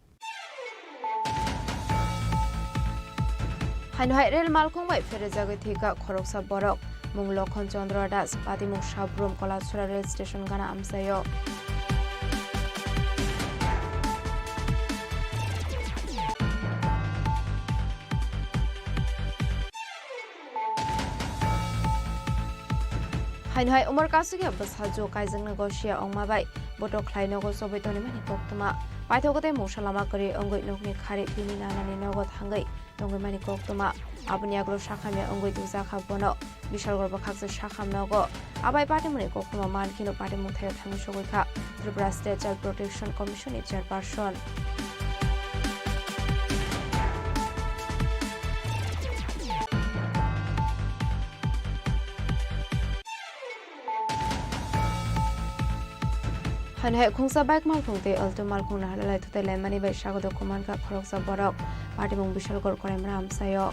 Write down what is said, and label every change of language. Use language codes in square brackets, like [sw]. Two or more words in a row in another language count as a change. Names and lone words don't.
[trp] হাইনো হাই রেল মালকংবাই ফেরে জাগে থিকা খরকসা বরক মুং লক্ষণ চন্দ্র দাস পাতিমুং সাব্রুম কলাছড়া রেল স্টেশন গানা আমসায় হাইনহাই উমর কাসুগে বসাজো কাইজং নগোশিয়া অংমাবাই বটো খ্লাইনগো সবেতনি মানি কক্তমা পাইথগতে মশালামা করে অঙ্গই নগনি খারে পিনি নানানি নগদ হাঙ্গই নগই মানি কক্তমা আপনি আগ্রহ শাখামে অঙ্গই দুজা খাবন বিশাল গর্ব খাকসে শাখাম নগ আবাই পাটিমুনি কক্তমা মানখিনো পাটিমু থেকে থাঙ্গি সগৈখা ত্রিপুরা [en] State Child Protection Commission Chairperson [trp] হানহাই খুংসা বাইক মালখুংতে অলটো মালখুং নাহালাই থুতে লাইমানি বাই স্বাগত কুমানকা খরকসা বরক পাটিমুং বিশালগড় করেমরা আমসায়